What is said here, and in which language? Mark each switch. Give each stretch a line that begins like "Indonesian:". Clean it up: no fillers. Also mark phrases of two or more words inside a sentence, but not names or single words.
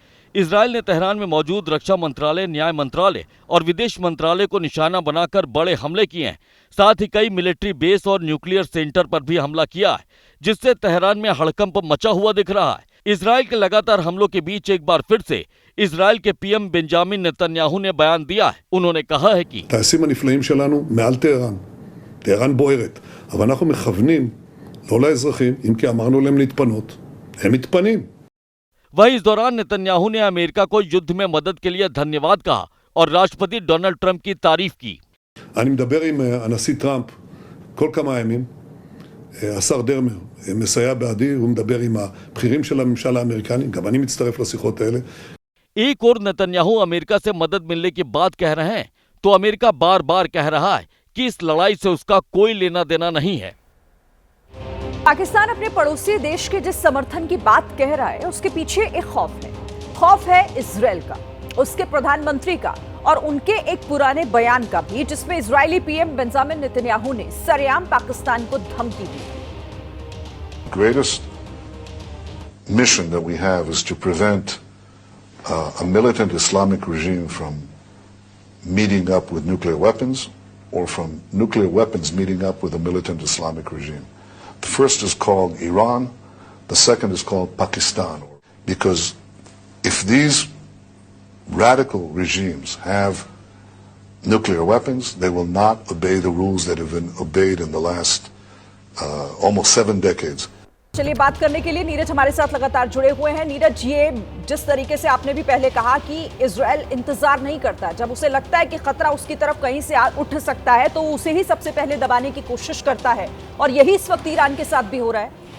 Hindi: इजरायल ने तेहरान में मौजूद रक्षा मंत्रालय, न्याय मंत्रालय और विदेश मंत्रालय को निशाना बनाकर बड़े हमले किए हैं। साथ ही कई
English: military base
Hindi: और
English: nuclear center
Hindi: पर भी हमला किया है, जिससे तेहरान में हड़कंप मचा हुआ दिख रहा है। इजरायल के लगातार हमलों के बीच एक बार फिर से इजरायल के PM बेंजामिन नेतन्याहू ने बयान दिया है। उन्होंने कहा है कि
Hebrew: הטייסים הנפלאים שלנו מעל טהרן, טהרן בוערת, אבל אנחנו מכוונים לא לאזרחים, אם כי אמרנו להם להתפנות, הם מתפנים.
Hindi: वहीं इस दौरान नेतन्याहू ने अमेरिका को युद्ध में मदद के लिए धन्यवाद कहा और राष्ट्रपति डोनाल्ड ट्रंप की तारीफ की।
Hebrew: אני מדבר עם הנשיא טראמפ כל כמה ימים, השר דרמר מסייע בעדי, הוא מדבר עם הבכירים של הממשל האמריקני, גם אני מצטרף לשיחות האלה.
Hindi: एक और नेतन्याहू अमेरिका से मदद मिलने की बात कह रहे हैं, तो अमेरिका बार बार कह रहा है कि इस लड़ाई से उसका कोई लेना देना नहीं है। पाकिस्तान अपने पड़ोसी देश के जिस समर्थन की बात कह रहा है उसके पीछे एक खौफ है इजरायल का, उसके प्रधानमंत्री का और उनके एक पुराने बयान का भी, जिसमें इजरायली PM बेंजामिन नेतन्याहू ने सरेआम पाकिस्तान को धमकी दी।
English: Greatest mission that we have is to prevent a militant Islamic regime from meeting up with nuclear weapons or from nuclear weapons meeting up with a militant Islamic regime. The first is called Iran, the second is called Pakistan. Because if these radical regimes have nuclear weapons, they will not obey the rules that have been obeyed in the last almost 7 decades.
Hindi: चलिए बात करने के लिए नीरज हमारे साथ लगातार जुड़े हुए हैं। नीरज, ये जिस तरीके से आपने भी पहले कहा कि इजरायल इंतजार नहीं करता, जब उसे लगता है कि खतरा उसकी तरफ कहीं से उठ सकता है तो उसे ही सबसे पहले दबाने की कोशिश करता है, और यही इस वक्त ईरान के साथ भी हो रहा है।